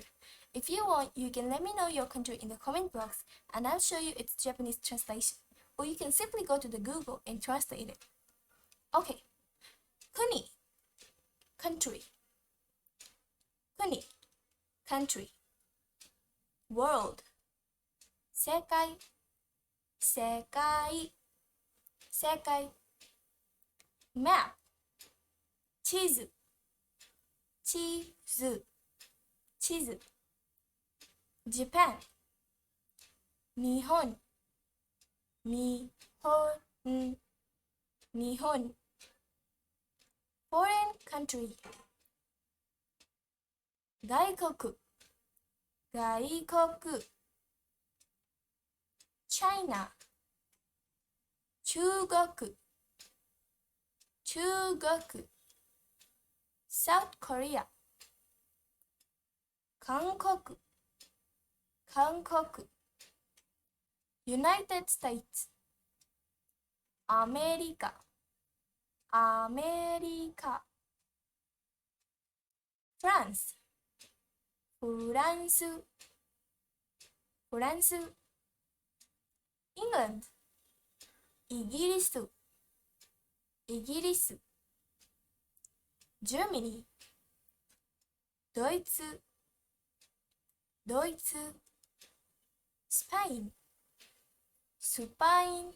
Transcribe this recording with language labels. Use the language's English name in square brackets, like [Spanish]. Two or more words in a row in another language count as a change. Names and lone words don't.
[English] If you want, you can let me know your country in the comment box and I'll show you its Japanese translation. Or you can simply go to the Google and translate it. Okay. Kuni, country. Kuni, country. World. [Japanese] 世界、世界、世界. [English] Map. [Japanese] 地図、地図、地図. [English] Japan. [Japanese] 日本、日本、日本. [English] Foreign country. [Japanese] 外国、外国. China. 中国、中国. South Korea. 韓国、韓国. United States. America, America. France, フランス、フランス。England, イギリス、イギリス。Germany, ドイツ、ドイツ。Spain, スパイン、